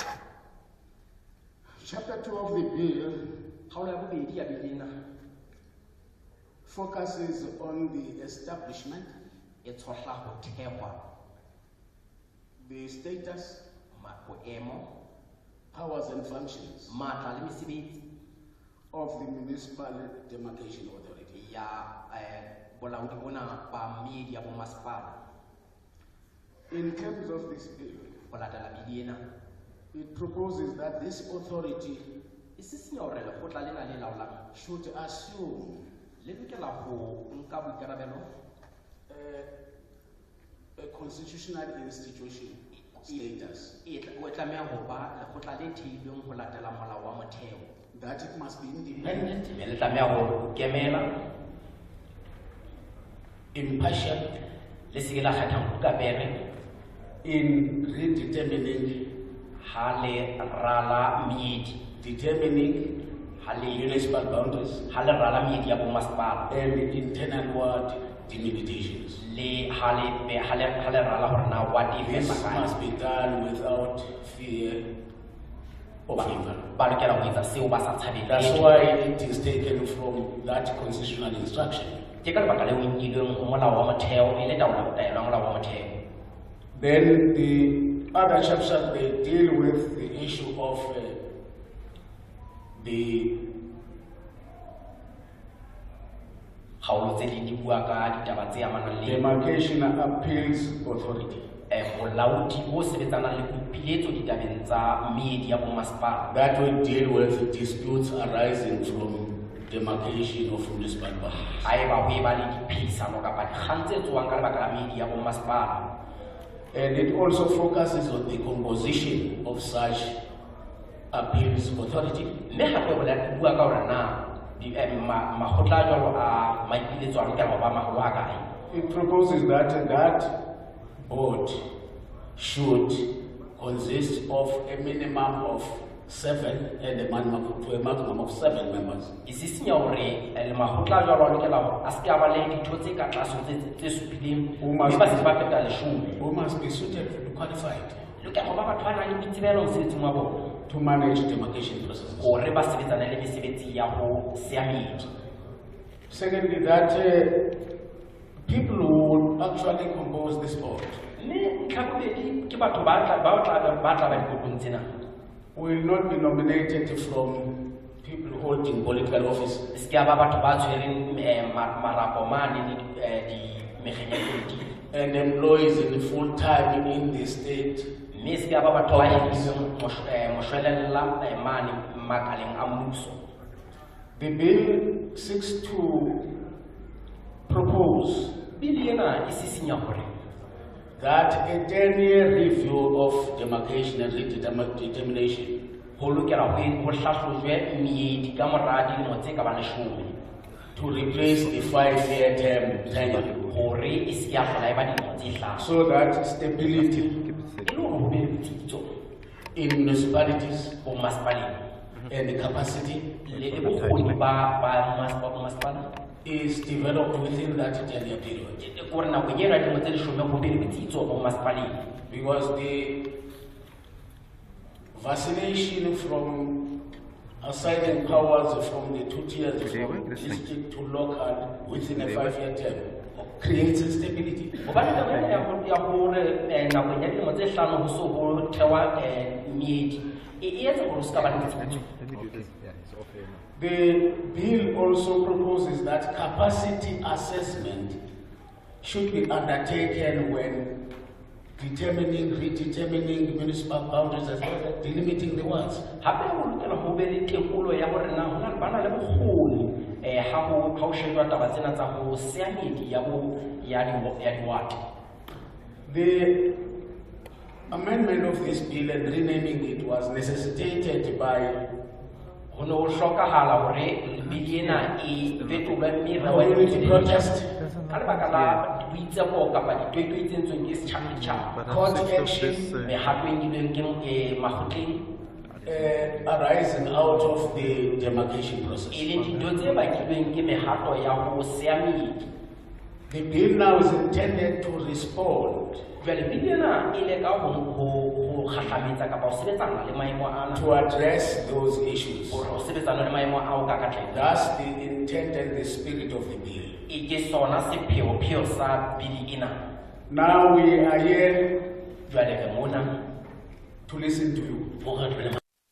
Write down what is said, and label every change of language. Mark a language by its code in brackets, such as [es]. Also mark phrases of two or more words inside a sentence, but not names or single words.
[en] Chapter 2 of the bill focuses on the establishment, the status, powers and functions of the Municipal Demarcation Authority. In terms of this bill, [st] go latela bili ena [en] it proposes that this authority [st] e sisinya hore lekgotla lena le laolang [en] should assume [st] le lokela go nka boikarabelo [en] a constitutional institution status, [st] o tlameha ho ba lekgotla le theilweng ho latela molao wa motheo, [en] that it must be independent, [st] le tlameha ho kemela, [en] impartial [st] le se ke la kgetha mokapere [en] in redetermining, [st] ha le rala meedi, [en] determining [st] ha le [en] municipal boundaries [st] ha le rala meedi ya bomasepala, [en] and internal ward delimitations. [st] le ha le rala hore na [en] what if This [st] e kae. [en] must be done without fear of favor. [st] Ba lokela ho etsa seo ba sa tshabeng. [en] That's why it is taken from that constitutional instruction. [st] Ke ka lebaka leo e nkilweng ho molao wa motheo e le taolo ya molao wa motheo. [en] Then the other chapters, they deal with the issue of the [st] Kgaolo tse ding di bua ka ditaba tse amanang le [en] Demarcation Appeals Authority. [st] bolaodi bo sebetsanang le boipiletso ditabeng tsa meedi ya bomasepala. [en] That will deal with disputes arising from demarcation of municipal boundaries. [st] Haeba ho eba le diphehisano kapa dikgang tse tswang ka lebaka la meedi ya bomasepala. [en] And it also focuses on the composition of such appeals authority. [st] Mme hape ho bua ka hore na makgotla a jwalo a maipiletso a lokela ho ba maholo a kae. [en] It proposes that that board should consist of a minimum of 7 and a maximum of 7 members. [st] E sisinya hore makgotla a jwalo a lokela ho a se ke a ba le ditho tse ka tlase tse supileng, mme ba se ba feta 10. [en] Who must be suitably qualified [st] Lokela ho ba batho ba nang le boitsebelo mosebetsing wa bona [en] to manage demarcation processes. [st] hore ba sebetsane le mesebetsi ya ho sea meedi. [en] Secondly, that people who would actually compose this board [st] Mme ntlha bobedi ke batho ba tla ba dikotong tsena [en] will not be nominated from people holding political office [st] e se ke ba batho ba tshwereng marapo mane le mekgeng ya politiki, [en] and employees in full time in the state. [st] mme e se ke ba batho ba hirilweng moshwelella mane makaleng a mmuso. [en] The bill seeks to propose [st] Bili ena e sisinya hore [en] that a 10-year review of demarcation and redetermination [st] ho lokela ho hlahlojwe meedi ka mora dilemo tse ka bang 10 [en] to replace the 5-year term tenure, [st] hore e se ya hlola e ba dilemo tse hlano, [en] so that stability [st] e le hore ho be le botsitso [en] in municipalities [st] bomasepaleng [en] and the capacity [st] le bokgoni ba bomasepala [en] is developed within that 10-year period. [st] gore nakong ena dilemo tse 10 ho be le botsitso bomasepaleng, [en] Because the vaccination from assigning powers from the 2 tiers from district to local within a 5-year term creates instability. [st] hobane taba ena ya hore nakong ya dilemo tse 5 ho so ho thewa meedi e etsa hore se ka ba le botsitso. [en] The bill also proposes that capacity assessment should be undertaken when redetermining municipal boundaries as well as delimiting the wards. [st] Hape ho lokela ho be le tekolo ya hore na hona le bana le bokgoni ha ho shejwa taba tsena tsa ho sea meedi ya di-ward. [en] The amendment of this bill and renaming it was necessitated by [st] Ho ne ho hlokahala hore bili ena e fetolwe mme re [en] community protest, [st] ka lebaka la boitseko kapa ditwetwe tse entsweng ke setjhaba [en] court action [st] mehato e nkilweng ke makgotleng [en] arising out of the demarcation process. [st] e le dintho tse bakilweng ke mehato ya ho sea meedi. [en] The bill now is intended to respond [st] Jwale bili ena e leka ho kgahlametsa kapa ho sebetsana le maemo ana, [en] to address those issues. [st] hore ho sebetsana le maemo ao ka katleho. [en] That's the intent and the spirit of the bill. [st] E ke sona sepheo sa bili ena. [en] Now we are here [st] Jwale re mona [en] to listen to you. [st] hore re le